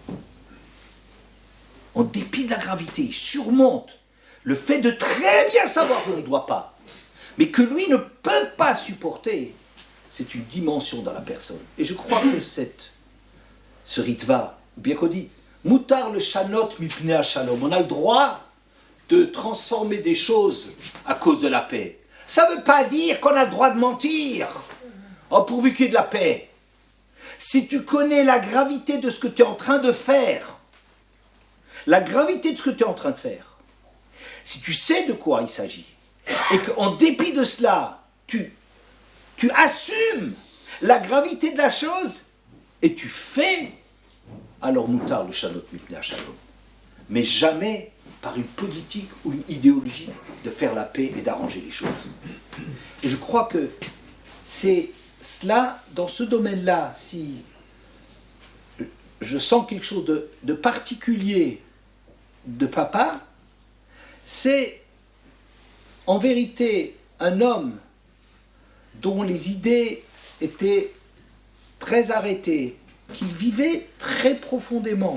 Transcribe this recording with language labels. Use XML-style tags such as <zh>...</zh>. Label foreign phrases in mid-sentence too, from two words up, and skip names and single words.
<fr>En dépit de la gravité, il surmonte le fait de très bien savoir qu'on ne doit pas, mais que lui ne peut pas supporter. C'est une dimension dans la personne. Et je crois que ce ritva, ou bien qu'on dit,</fr> <he>מותר לשנות מפני שלום,</he> <fr>on a le droit de transformer des choses à cause de la paix. Ça ne veut pas dire qu'on a le droit de mentir, pourvu qu'il y ait de la paix. Si tu connais la gravité de ce que tu es en train de faire, si tu sais de quoi il s'agit, et qu'en dépit de cela, tu assumes la gravité de la chose et tu fais, alors</fr> <he>מותר לשלות מפני שלום.</he> <fr>Mais jamais par une politique ou une idéologie de faire la paix et d'arranger les choses. Et je crois que c'est cela, dans ce domaine-là, si je sens quelque chose de particulier de papa, c'est en vérité un homme dont les idées étaient très arrêtées, qui vivait très profondément.</fr>